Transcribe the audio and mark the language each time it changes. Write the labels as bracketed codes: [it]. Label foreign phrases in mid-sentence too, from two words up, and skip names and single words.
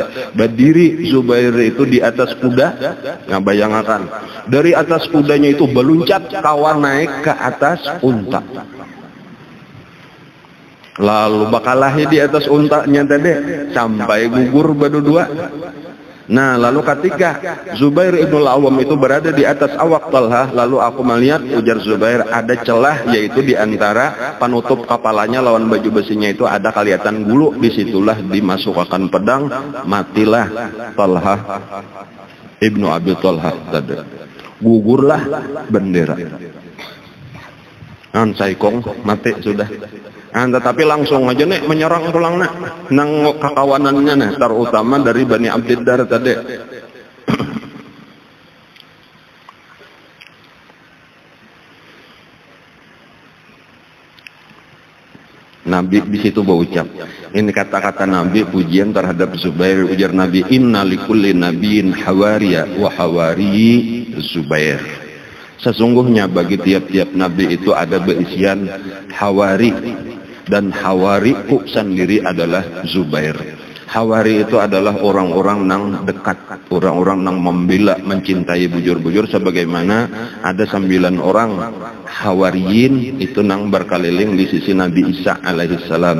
[bjn] Berdiri Zubair itu di atas kuda. Nah, bayangkan dari atas kudanya itu beluncat kawa naik ke atas unta. Lalu bakalahi di atas untanya tadi sampai gugur berdua. Nah, lalu ketika Zubair ibn al-Awwam itu berada di atas awak Talha, lalu aku melihat, ujar Zubair, ada celah, yaitu di antara penutup kepalanya lawan baju besinya itu ada kelihatan bulu. Disitulah dimasukkan pedang, matilah Talha ibnu Abi Talha tadi. Gugurlah bendera. Saikong mati sudah. Tetapi langsung aja nih menyerang pulang nang kakawanannya nih, terutama dari Bani Abdiddar tadi. Nabi di situ berucap, ini kata-kata Nabi pujian terhadap Zubair. Ujar Nabi, [ar] إن لكل نبي حواريا وحواري الزبير. [bjn] Sesungguhnya bagi tiap-tiap nabi itu ada berisian hawari, dan hawariku sendiri adalah Zubair. Hawari itu adalah orang-orang nang dekat, orang-orang nang membela, mencintai bujur-bujur, sebagaimana ada 9 orang hawariyin itu nang berkeliling di sisi Nabi Isa alaihissalam.